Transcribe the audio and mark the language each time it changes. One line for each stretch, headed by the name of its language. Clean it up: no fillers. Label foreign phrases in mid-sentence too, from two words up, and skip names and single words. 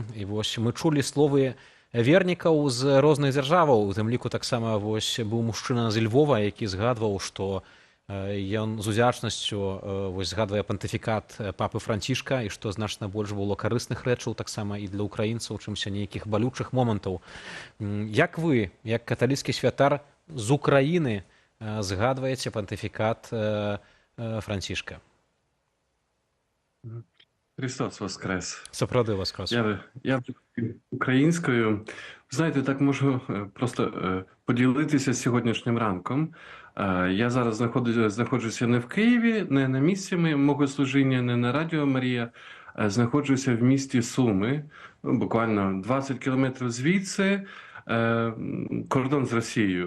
Belarusian: І вось мы чулі словы вернікаў з розных дзяржаваў, у тым ліку таксама вось быў мужчына з Львова, які згадваў, што ён з удзячнасцю згадвае пантыфікат папы Францішка і што значна больш было карысных рэчаў таксама і для украінцаў, чымся нейкіх балючых момантаў. Як вы, як каталіцкі святар з Украіны, згадваеце пантыфікат Францішка? Христос воскрес. Сапраўды воскрес.
Ukrainian: Я українською, знаєте, так можу просто поділитися сьогоднішнім ранком. Я зараз знаходжуся не в Києві, не на місці мого служіння, не на Радіо Марія. Знаходжуся в місті Суми, буквально 20 кілометрів звідси, кордон з Росією.